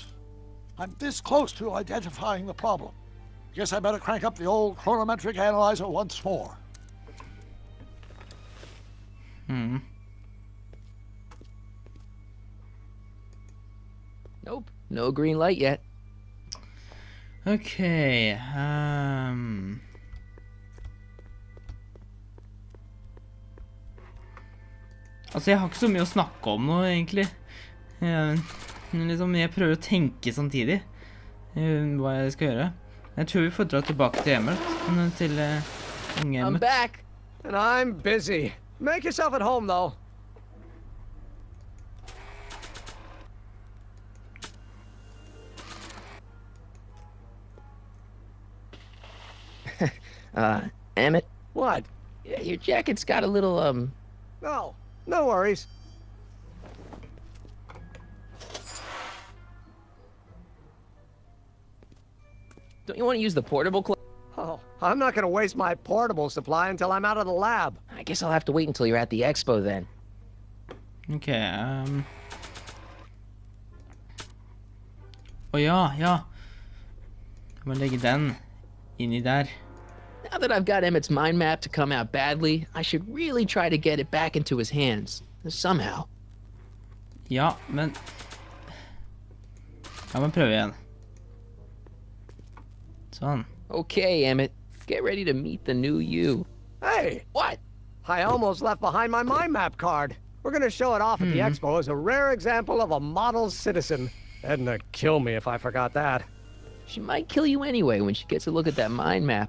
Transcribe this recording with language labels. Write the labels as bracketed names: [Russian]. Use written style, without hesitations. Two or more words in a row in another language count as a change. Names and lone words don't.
[English] I'm this close to identifying the problem. Guess I better crank up the old chronometric analyzer once more. Nope, no green light yet. [Norwegian] Okay, Altså, jeg har ikke så mye å snakke om nå, egentlig. Jeg prøver å tenke samtidig hva jeg skal gjøre. Jeg tror vi får dra tilbake til Emil, til unge [English] I'm [Norwegian] Emil. [English] back, and I'm busy. Make yourself at home, though. Emmett? What? Your jacket's got a little, No, no worries. Don't you want to use the portable Oh, I'm not gonna waste my portable supply until I'm out of the lab. I guess I'll have to wait until you're at the expo then. [Norwegian] Okay, ja. Jeg må legge den inni der. [English] Now that I've got Emmett's mind map to come out badly, I should really try to get it back into his hands. Somehow. [Norwegian] Ja, men... Jeg må prøve igjen. Sånn. [English] Okay, Emmett. Get ready to meet the new you. Hey! What? I almost left behind my mind map card. We're gonna show it off at the expo as a rare example of a model citizen. Edna kill me if I forgot that. She might kill you anyway when she gets a look at that mind map.